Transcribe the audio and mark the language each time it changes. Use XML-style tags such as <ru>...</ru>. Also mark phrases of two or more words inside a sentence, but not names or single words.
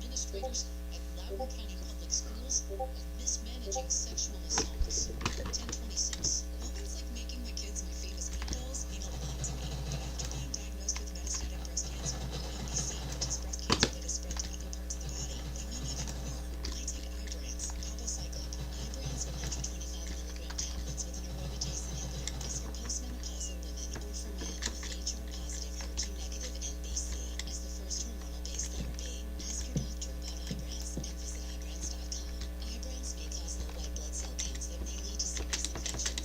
<en>administrators at Loudoun County Public Schools of mismanaging sexual assaults. 1026. Moments like making my kids my famous meatballs mean a lot to me. But after being diagnosed with metastatic breast cancer, or MBC, which is breast cancer that has spread to other parts of the body, they mean even more. I take Ibrance, palbociclib. Ibrance 125 milligram tablets with an aromatase inhibitor is for postmenopausal women or for men with HR-positive, HER2-negative MBC as the first hormonal-based therapy. Ask your doctor about Ibrance and visit Ibrance.com. Ibrance may cause low white blood cell counts that may lead to serious infections.</en>